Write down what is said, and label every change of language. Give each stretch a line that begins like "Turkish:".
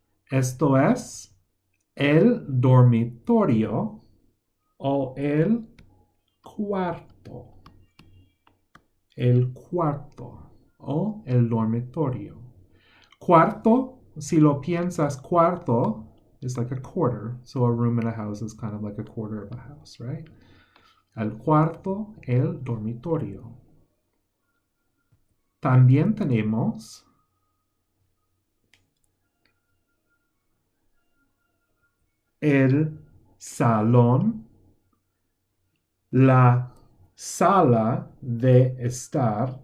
Spanish: Esto es el dormitorio o el cuarto. El cuarto o el dormitorio.
English: Cuarto,
Spanish: si lo piensas,
English: cuarto is like a quarter. So a room in a house is kind of like a quarter of a house, right?
Spanish: El cuarto, el dormitorio. También tenemos el salón, la sala de estar.